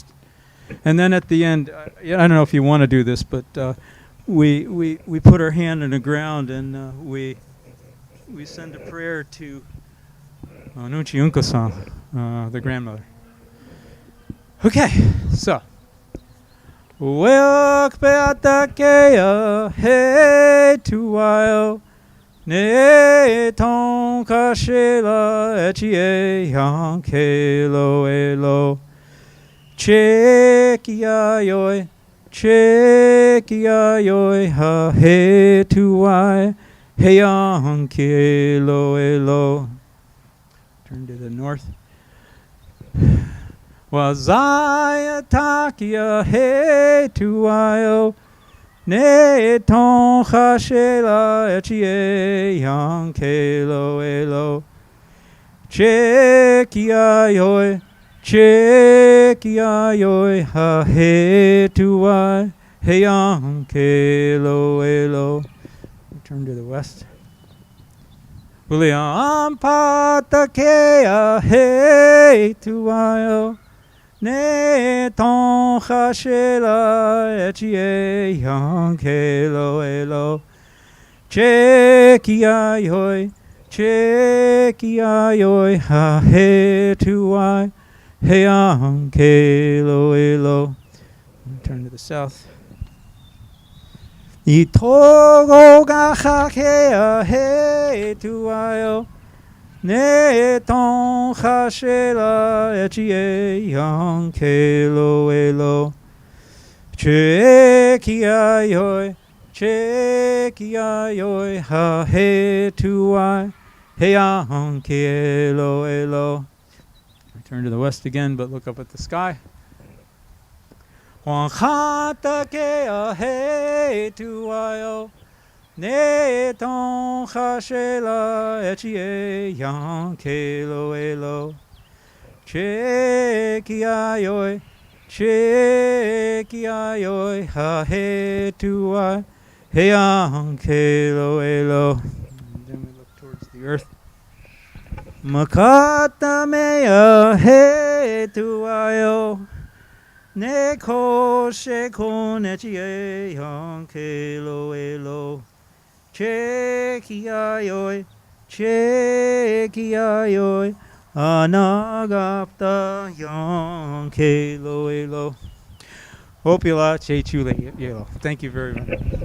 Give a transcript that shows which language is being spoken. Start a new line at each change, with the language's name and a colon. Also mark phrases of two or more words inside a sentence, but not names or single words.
English: And then at the end, I don't know if you want to do this, but we put our hand in the ground and we send a prayer to Nuchi Unkasan, the grandmother. Okay, so.
Lakota: Welk beatakea he tuaio ne ton kashela echie yankelo elo chekia yoi ha he tuai he yankelo elo.
English: Turn to the north.
Lakota: Wazaya takia he tuaio ne ton chashela echie yankelo elo chekia yoi ha he tuai he yankelo elo.
English: Turn to the west.
Lakota: William patakea he tuaio ne ton chashela echie yankelo elo chekia yoi ha he tuai he yankelo elo.
English: Turn to the south.
Lakota: Itogo gachakea he tuaio ne ton chashela echie yankelo elo chekia yoi ha he tuai he yankelo elo.
English: I turn to the west again, but look up at the sky.
Lakota: Wanchatakea he tuaio ne ton chashela echie yankelo elo chekia yoi ha he tuai he yankelo elo.
English: And then we look towards the earth.
Lakota: Makata mea he tuaio ne koshe kon echie yankelo elo chekia yoi anagapta yankelo elo. Opila che chule yelo.
English: Thank you very much.